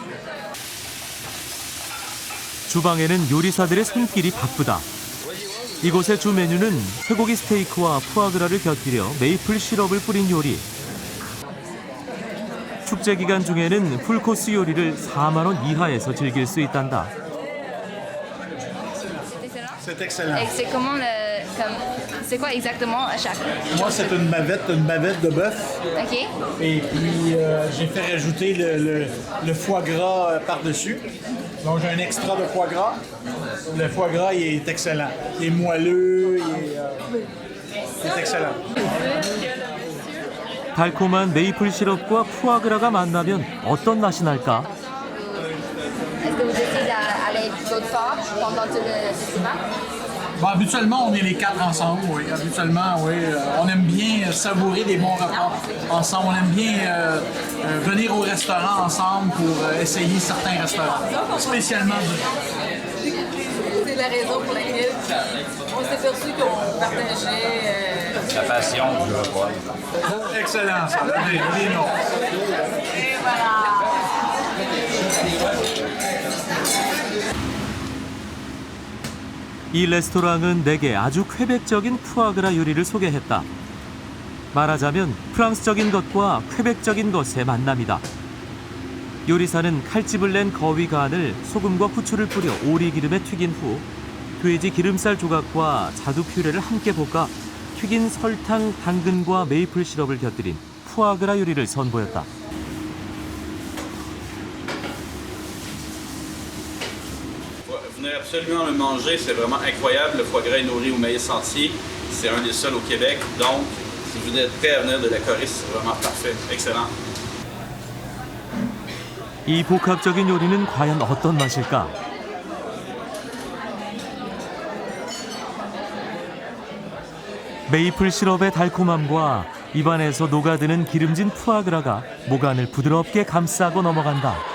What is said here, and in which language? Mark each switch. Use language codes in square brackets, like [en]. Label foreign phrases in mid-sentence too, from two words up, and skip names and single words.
[ko] 주방에는 요리사들의 손길이 바쁘다. 이곳의 주 메뉴는 쇠고기 스테이크와 푸아그라를 곁들여 메이플 시럽을 뿌린 요리. 축제 기간 중에는 풀코스 요리를 4만 원 이하에서 즐길 수 있단다. [fr] C'est excellent. Et c'est comment c'est quoi exactement à chaque? Moi, c'est une bavette de bœuf. OK. Et puis, j'ai fait rajouter le foie gras par-dessus. Donc, j'ai un extra de foie gras. Le foie gras, il est excellent. Il est moelleux, il est excellent. [ko] 달콤한 메이플 시럽과 푸아그라가 만나면 어떤 맛이 날까? [fr] Est-ce que vous essayez d'aller d'autre part pendant tout le festival? Bon, habituellement, on est les quatre ensemble, oui. Habituellement, oui. On aime bien savourer des bons repas ensemble. On aime bien venir au restaurant ensemble pour essayer certains restaurants, spécialement C'est la raison pour laquelle on s'est perçu qu'on partageait La passion du repas. Excellent, ça. Oui, non. Et voilà. [ko] 이 레스토랑은 내게 아주 쾌백적인 푸아그라 요리를 소개했다. 말하자면 프랑스적인 것과 쾌백적인 것의 만남이다. 요리사는 칼집을 낸 거위 간을 소금과 후추를 뿌려 오리기름에 튀긴 후 돼지 기름살 조각과 자두 퓨레를 함께 볶아 튀긴 설탕, 당근과 메이플 시럽을 곁들인 푸아그라 요리를 선보였다. [fr] Venez absolument le manger, c'est vraiment incroyable. Le foie gras est nourri au maïs entier. C'est un des seuls au Québec. Donc, si vous êtes prêt à venir de la Corée, c'est vraiment parfait. Excellent. [ko] 이 복합적인 요리는 과연 어떤 맛일까? 메이플 시럽의 달콤함과 입안에서 녹아드는 기름진 푸아그라가 목안을 부드럽게 감싸고 넘어간다.